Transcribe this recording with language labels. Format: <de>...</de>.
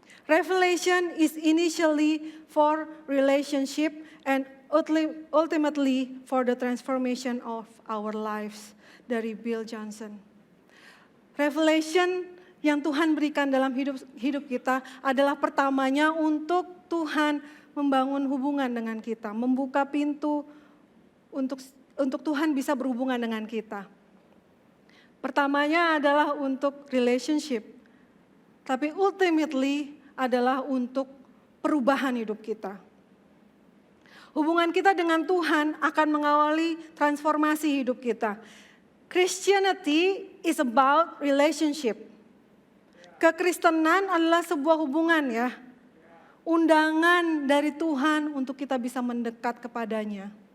<en>Revelation is initially for relationship and ultimately for the transformation of our lives,</en> <id>dari Bill Johnson. Revelation yang Tuhan berikan dalam hidup kita adalah pertamanya untuk Tuhan membangun hubungan dengan kita, membuka pintu untuk Tuhan bisa berhubungan dengan kita. Pertamanya adalah untuk relationship, tapi ultimately adalah untuk perubahan hidup kita. Hubungan kita dengan Tuhan akan mengawali transformasi hidup kita.</id> <en>Christianity is about relationship.</en> <id>Kekristenan adalah sebuah hubungan ya. Undangan dari Tuhan untuk kita bisa mendekat kepadanya.</id>